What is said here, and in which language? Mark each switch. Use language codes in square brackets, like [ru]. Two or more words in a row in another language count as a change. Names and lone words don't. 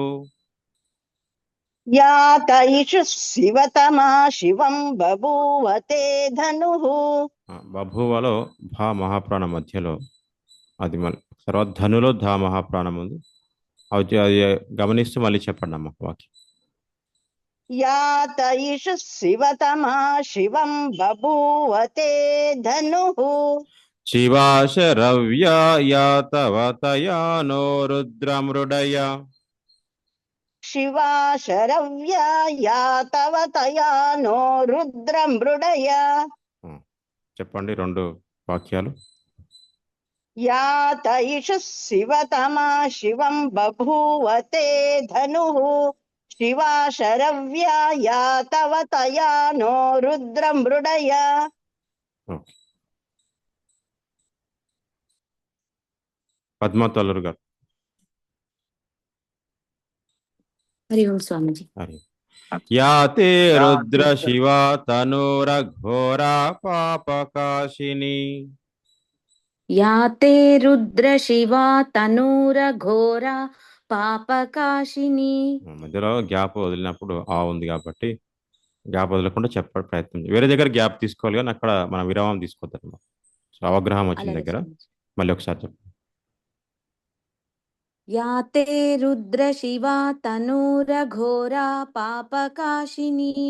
[sa] యాత ఇషు శివతమా శివం బభూవ తే ధనుః. [te] బభూవలో భా మహాప్రాణ మధ్యలో అది మన తర్వాత ధనులో ధా మహాప్రాణం ఉంది. అది గమనిస్తూ మళ్ళీ చెప్పండి అమ్మ వాక్యం. [sa] यात इषु शिवतमा शिवं बभूवते धनुः शिवाशरव्या यातवतया नो रुद्रमृडय. शिवा शरव्या यातवतया नो रुद्रमृडय [te] చెప్పండి 2 వాక్యాలు. [sa] यात इषु शिवतमा शिवं बभूवते धनुः शिवा शरव्या यातवतया नो रुद्रमृडय. [te] ఓకే. పద్మతల్లూరు గారు. [sa] हरि ओम स्वामीजी. హరి. యాతే రుద్ర శివా తనూరఘోరా పాపకాశిని. याते रुद्र शिवा तनूर घोरा పాపకాశిని. [te] మధ్యలో గ్యాప్ వదిలినప్పుడు ఆ ఉంది కాబట్టి గ్యాప్ వదలకుండా చెప్పడం ప్రయత్నం చేయండి. వేరే దగ్గర గ్యాప్ తీసుకోవాలి కానీ అక్కడ మనం విరామం తీసుకోవద్దు. సో అవగ్రహం వచ్చిన అలాగే దగ్గర స్వామీజీ. మళ్ళీ ఒకసారి చెప్పండి. [sa] యాతే రుద్ర శివా తనూర ఘోరా పాపకాశిని.